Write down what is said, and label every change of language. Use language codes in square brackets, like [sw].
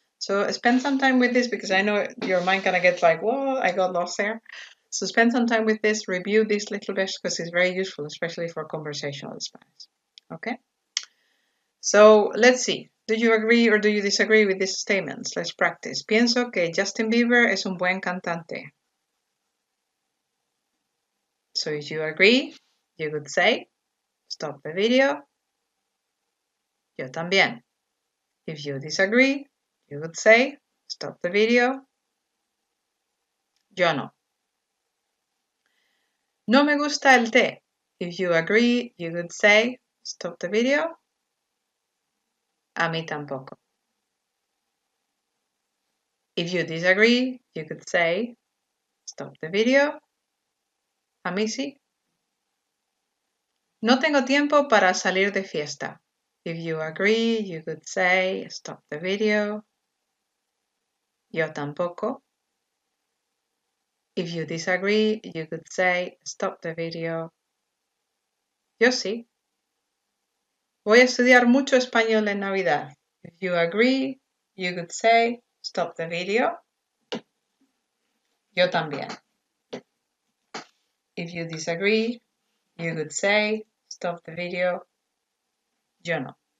[en] So spend some time with this because I know your mind kind of gets like, whoa, I got lost there. So spend some time with this, review this little bit because it's very useful, especially for conversational Spanish, okay? So let's see, do you agree or do you disagree with these statements? Let's practice. [es] Pienso que Justin Bieber es un buen cantante. [en] So if you agree, you could say, stop the video. [es] Yo también. [en] If you disagree, you would say, stop the video. [es] Yo no. No me gusta el té. [en] If you agree, you would say, stop the video. [es] A mí tampoco. [en] If you disagree, you could say, stop the video. [es] A mí sí. No tengo tiempo para salir de fiesta. [en] If you agree, you could say, stop the video. [es] Yo tampoco. [en] If you disagree, you could say, stop the video. [es] Yo sí. Voy a estudiar mucho español en Navidad. [en] If you agree, you could say, stop the video. [es] Yo también. [en] If you disagree, you could say, stop the video. [es] Yo no.